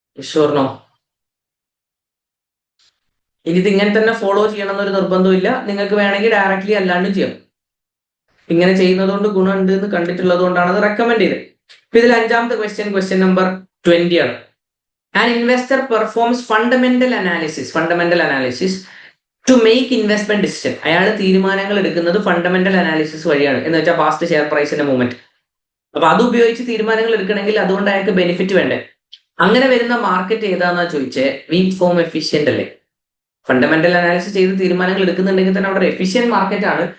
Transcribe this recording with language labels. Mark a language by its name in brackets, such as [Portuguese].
[Malayalam] ഷുവർണോ? ഇനി ഇത് ഇങ്ങനെ തന്നെ ഫോളോ ചെയ്യണം എന്നൊരു നിർബന്ധമില്ല. നിങ്ങൾക്ക് വേണമെങ്കിൽ ഡയറക്റ്റ്ലി അല്ലാണ്ടും ചെയ്യാം. ഇങ്ങനെ ചെയ്യുന്നത് കൊണ്ട് ഗുണമുണ്ട് എന്ന് കണ്ടിട്ടുള്ളത് കൊണ്ടാണ് അത് റെക്കമെൻഡ് ചെയ്തത്. ഇപ്പൊ ഇതിൽ 5ാമത്തെ ക്വസ്റ്റ്യൻ നമ്പർ 20 ആണ്. [English] An investor performs fundamental analysis to make investment decision. [Malayalam] അയാൾ തീരുമാനങ്ങൾ എടുക്കുന്നത് ഫണ്ടമെന്റൽ അനാലിസിസ് വഴിയാണ്. എന്ന് വെച്ചാൽ പാസ്റ്റ് ഷെയർ പ്രൈസിന്റെ മൂവ്മെന്റ്. അപ്പൊ അത് ഉപയോഗിച്ച് തീരുമാനങ്ങൾ എടുക്കണമെങ്കിൽ അതുകൊണ്ട് അയാൾക്ക് ബെനിഫിറ്റ് വേണ്ടേ? അങ്ങനെ വരുന്ന മാർക്കറ്റ് ഏതാണെന്നാ ചോദിച്ചേ? വീക്ക് ഫോം എഫിഷ്യന്റ് അല്ലേ? ഫണ്ടമെന്റൽ അനാലിസിസ് ചെയ്ത് തീരുമാനങ്ങൾ എടുക്കുന്നുണ്ടെങ്കിൽ തന്നെ അവിടെ എഫിഷ്യന്റ് മാർക്കറ്റ് ആണ്.